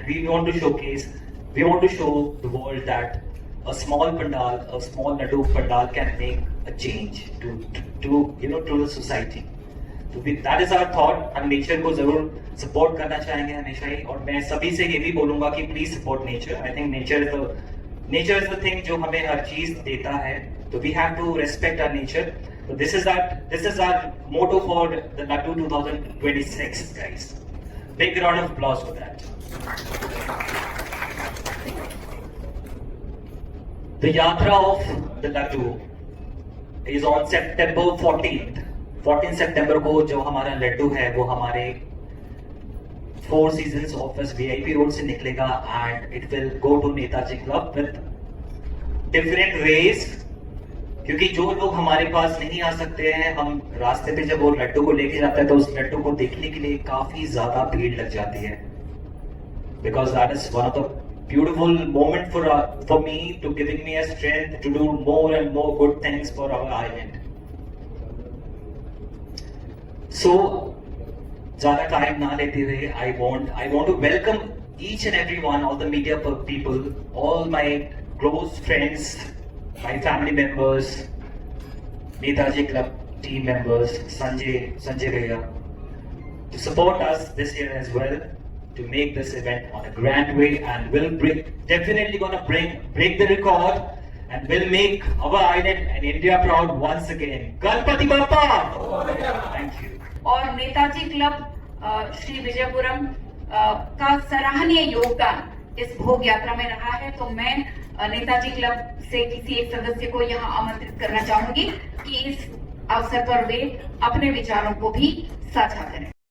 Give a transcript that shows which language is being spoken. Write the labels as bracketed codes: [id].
[en] We want to show the world that a small pandal, a small laddu pandal can make a change to the society. [hi] तो [en] That is our thought. [hi] हम nature को जरूर support करना चाहेंगे हमेशा ही, और मैं सभी से ये भी बोलूंगा कि [en] Please support nature. I think nature is the thing [hi] जो हमें हर चीज देता है. [en] तो we have to respect our nature. So this is our motto for the Laddu 2026, guys. Big round of applause for that. The Yatra of the Laddu is on September 14th. [hi] 14 September को जो हमारा लड्डू है वो हमारे 4 Seasons office VIP road से निकलेगा, [en] and it will go to Netaji Club with different ways. [hi] क्योंकि जो लोग हमारे पास नहीं आ सकते हैं, हम रास्ते पे जब वो लड्डू को लेके जाते हैं तो उस लड्डू को देखने के लिए काफी ज्यादा भीड़ लग जाती है. [en] Because that is one of the beautiful moment for me to giving me a strength to do more and more good things for our island. So [hi] ज्यादा टाइम ना लेते हुए [en] I want to welcome each and every one, all the media people, all my close friends, my family members, Netaji Club team members, Sanjay Bhaiya, to support us this year as well, to make this event on a grand way, and we'll definitely gonna break the record, and we'll make our island and India proud once again. Ganpati Bappa! Thank you. [hi] और Netaji club Shri Vijayapuram का सराहनीय योगदान इस भोग यात्रा में रहा है, तो मैं नेताजी क्लब से किसी एक सदस्य को यहाँ आमंत्रित करना चाहूंगी कि इस अवसर पर वे अपने विचारों को भी साझा करें।